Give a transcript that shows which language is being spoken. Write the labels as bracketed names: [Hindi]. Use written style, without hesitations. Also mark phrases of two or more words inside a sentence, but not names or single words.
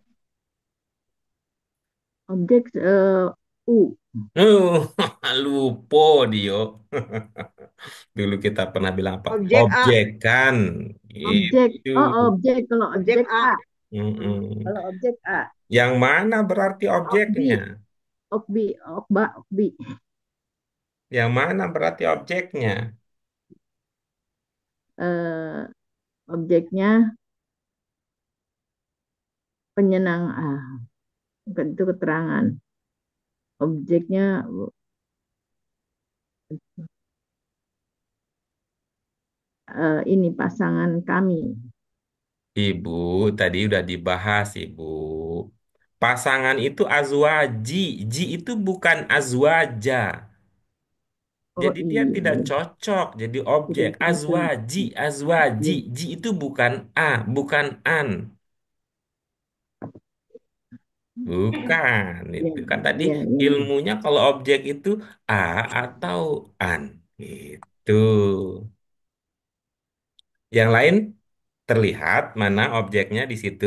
[Indonesian] Objek U. Uh, lupo Dio. Dulu kita pernah bilang apa? Objek A. Objekan. Objek. Itu. Oh, objek. Kalau Objek objek A. A. Hmm. Mm-mm. Kalau objek A. Yang mana berarti objeknya? Okbi. Okbi. Okba. Okbi. Yang mana berarti objeknya? Eh, objeknya penyenang. Bukan itu keterangan. Objeknya ini pasangan kami. Ibu, tadi udah dibahas, Ibu. Pasangan itu azwaji. Ji itu bukan azwaja. Oh Jadi dia tidak iya. cocok jadi objek. Tidak cocok. [Arabic] Azwaji, azwaji. [Indonesian] Iya. Ji itu bukan a, bukan an. Bukan. Iya. Itu kan tadi Iya. Iya. ilmunya kalau objek itu a atau an. Gitu. Yang lain terlihat mana objeknya di situ?